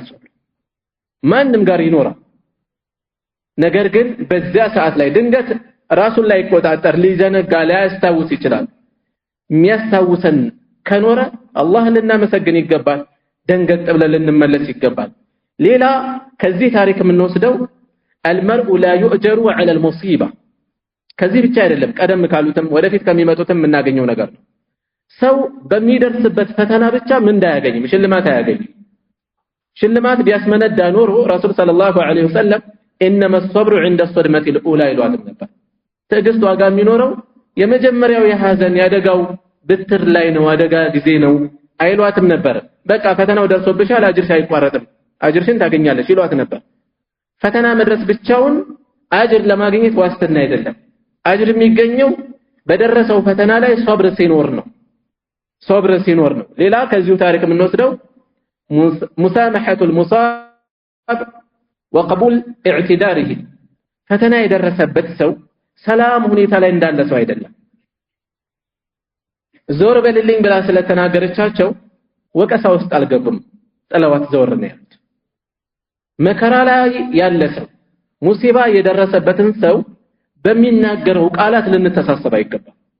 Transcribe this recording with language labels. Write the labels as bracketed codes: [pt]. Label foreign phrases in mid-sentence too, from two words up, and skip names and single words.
[am] ሶብር ማንም ጋር ይኖራል ነገር ግን በዛ ሰዓት ላይ ድንገት ራሱን ላይ ቆጣጠር ሊዘነጋ ሊያስታውስ ይችላል የሚያስታውሰን ከኖረ አላህን ልናመሰግን ይገባል ደንገጥ ብለን ልንመለስ ይገባል ሌላ ከዚህ ታሪክ የምንወስደው [ar] المرء لا يؤجر على المصيبه [am] ከዚህ ብቻ አይደለም ቀደም ካሉትም ወደፊት ከሚመጡትም እናገኘው ነገር ነው ሰው በሚደርስበት ፈተና ብቻ ምን እንዳያገኝ ሽልማት አያገኝ ሽልማት ቢያስመነዳ ኖሮ ረሱል [ar] صلى الله عليه وسلم انما الصبر عند الصدمه الاولى [am] ይሏት ነበር ትዕግስት ዋጋ የሚኖረው የመጀመሪያው የሐዘን ያደጋው ብትር ላይ ነው አደጋ ጊዜ ነው አይሏትም ነበር በቃ ፈተናው ደርሶብሻል አጅርሽ አይቋረጥም አጅርሽን ታገኛለሽ ይሏት ነበር ፈተና መድረስ ብቻውን አጅር ለማግኘት ዋስትና አይደለም አጅር የሚገኘው በደረሰው ፈተና ላይ ሶብር ሲኖር ነው ሌላ ከዚሁ ታሪክ የምንወስደው [ar] مسامحة المصاب وقبول اعتذاره [am] ፈተና የደረሰበት ሰው ሰላም ሁኔታ ላይ እንዳለ ሰው አይደለም ዞር በልልኝ ብላ ስለተናገረቻቸው ወቀሳ ውስጥ አልገቡም ጥለዋት ዘወር ነው ያሉት መከራ ላይ ያለ ሰው ሙሲባ የደረሰበትን ሰው በሚናገረው ቃላት ልንተሳሰብ አይገባም